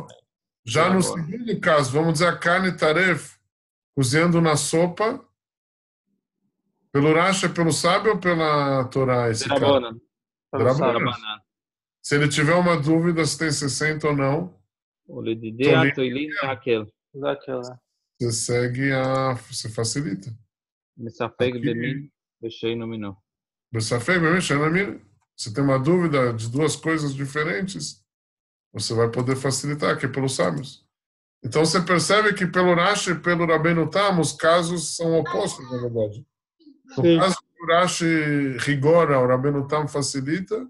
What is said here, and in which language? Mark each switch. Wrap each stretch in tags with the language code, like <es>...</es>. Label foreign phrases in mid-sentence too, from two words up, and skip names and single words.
<pt>Já no segundo caso, vamos dizer a carne taref, cozinhando na sopa, pelo Rashi, pelo sábio ou pela Torá? Esse caso? Se ele tiver uma dúvida se tem 60 ou não, você segue você facilita.</pt> <he>Mesafeg Bemin Besheino Minó. Besafeg Bemin Besheino Minó.</he> <pt>Se tem uma dúvida de duas coisas diferentes, você vai poder facilitar, que é pelos sábios. Então você percebe que pelo Rashi e pelo Rabbeinu Tam, os casos são opostos, na verdade. No caso que o Rashi rigora, o Rabbeinu Tam facilita.</pt>